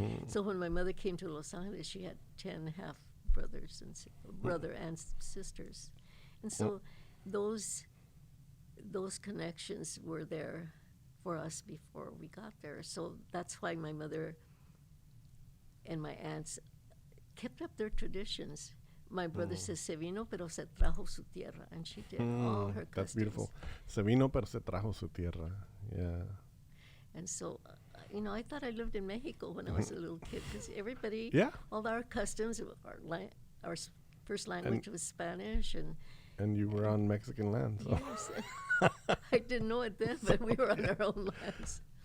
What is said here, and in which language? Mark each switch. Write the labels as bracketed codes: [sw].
[en] So when my mother came to Los Angeles, she had 10 half brothers and brother and sisters, and so those connections were there for us before we got there. So that's why my mother and my aunts kept up their traditions. My brother says, [es] se vino pero se trajo su tierra, [en] and she did all her customs. That's beautiful. [es] Se vino pero se trajo su tierra. [en] Yeah. And so, I thought I lived in Mexico when I was a little kid because everybody, all our customs, our first language was Spanish, and you were on Mexican land. So. Yes. I didn't know it then, but we were on our own lands.